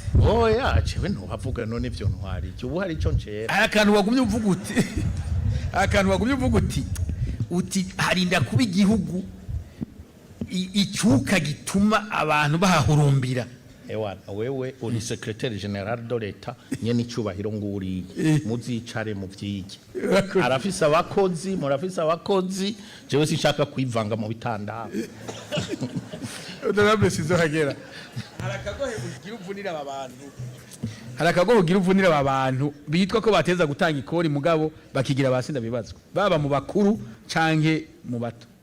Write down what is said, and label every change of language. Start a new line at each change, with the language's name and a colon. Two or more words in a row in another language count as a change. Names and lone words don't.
Rundi: oya jewe ntubavuga none ivyo ntwari cyo ubu hari ico ncera akantu wagumye uvuga uti harinda kuba igihugu icyuka gituma abantu bahahurumbira ewana wewe uri
French: secrétaire général de l'État
Rundi: nyene icubahiro nguriye muzicare mu vyiki arafise abakozi murafise abakozi jewe sinshaka kwivanga mu bitandaro honorable Sinzohagera harakagohe ugira uvunira aba bantu bitwa ko bateza gutanga ikori mugabo bakigira basinda bibazwa baba mu bakuru canke mu bato